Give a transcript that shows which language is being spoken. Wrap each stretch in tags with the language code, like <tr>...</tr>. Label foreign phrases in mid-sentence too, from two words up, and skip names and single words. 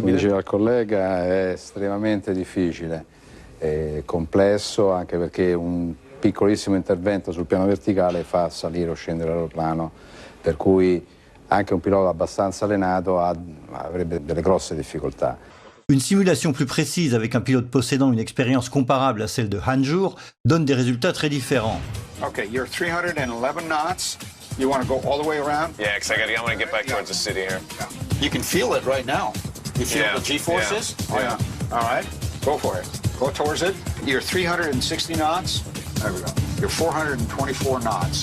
<it>Come diceva il collega, è estremamente difficile, è complesso anche perché un piccolissimo intervento sul piano verticale fa salire o scendere l'aeroplano, per cui anche un pilota abbastanza allenato avrebbe delle grosse difficoltà.</it> <fr>Une simulation plus précise avec un pilote possédant une expérience comparable à celle de Hanjour donne des résultats très différents.</fr> <en>Okay, you're 311 knots. You want to go all the way around? Yeah, because I want to get back towards the city here. You can feel it right now. You feel the G-forces? Yeah. Oh, yeah. All right, go for it. Go towards it. You're 360 knots. There we go. You're 424 knots.</en>